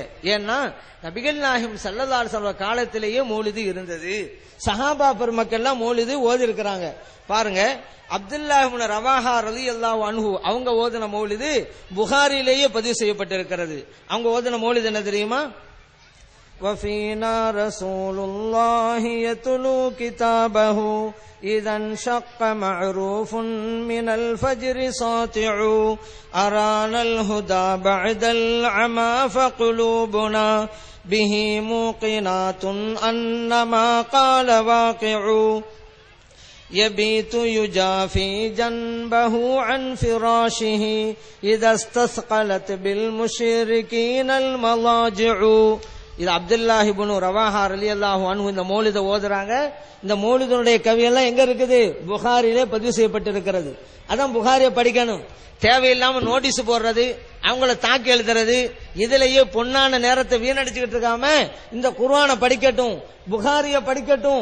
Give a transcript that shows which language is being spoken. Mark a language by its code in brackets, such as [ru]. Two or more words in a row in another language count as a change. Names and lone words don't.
[ta] ஏன்னா நபிகள் நாயகம் [ar] صلى الله عليه وسلم [ta] காலத்திலேயே மௌலிது இருந்தது. சஹாபா பெருமக்கள்லாம் மௌலிது ஓதி இருக்கிறாங்க. பாருங்க, அப்துல்லாஹ் இப்னு ரவாஹா [ar] رضي الله عنه [ta] அவங்க ஓதின மௌலிது புகாரிலேயே பதிவு செய்யப்பட்டிருக்கிறது. அவங்க ஓதின மௌலிது என்ன தெரியுமா? [ar] وفينا رسول الله يتلو كتابه إذا انشق معروف من الفجر ساطع أرانا الهدى بعد العمى فقلوبنا به موقنات أن ما قال واقع يبيت يجافي جنبه عن فراشه إذا استثقلت بالمشركين المضاجع. [ta] இது அப்துல்லாஹ் இப்னு ரவாஹா [ar] رضي الله عنه [ta] இந்த மௌலித ஓதுறாங்க. இந்த மௌலிதனுடைய கவியெல்லாம் எங்க இருக்குது? புகாரிலே பதிவு செய்யப்பட்டிருக்கிறது. அதான் புகாரியை படிக்கணும். தேவையில்லாம நோட்டீஸ் போடுறது, அவங்கள தாக்கி எழுதுறது, இதுலயே பொன்னான நேரத்தை வீணடிச்சுக்கிட்டு இருக்காம இந்த குர்ஆனை படிக்கட்டும், புகாரிய படிக்கட்டும்.